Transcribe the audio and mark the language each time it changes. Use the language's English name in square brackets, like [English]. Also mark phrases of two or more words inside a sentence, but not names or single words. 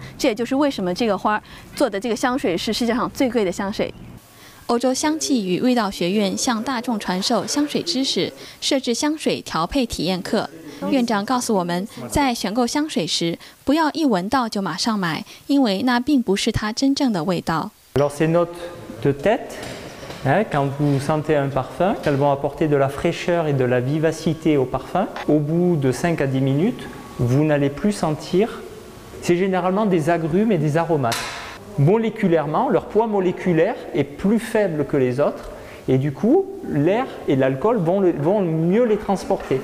[Chinese] 这也就是为什么这个花做的这个香水是世界上最贵的香水。欧洲香气与味道学院向大众传授香水知识，设置香水调配体验课。院长告诉我们，在选购香水时，不要一闻到就马上买，因为那并不是它真正的味道。 [French] Alors ces notes de tête, quand vous sentez un parfum, elles vont apporter de la fraîcheur et de la vivacité au parfum. Au bout de 5 à 10 minutes, vous n'allez plus sentir. C'est généralement des agrumes et des aromates. Moléculairement, leur poids moléculaire est plus faible que les autres et du coup, l'air et l'alcool vont mieux les transporter.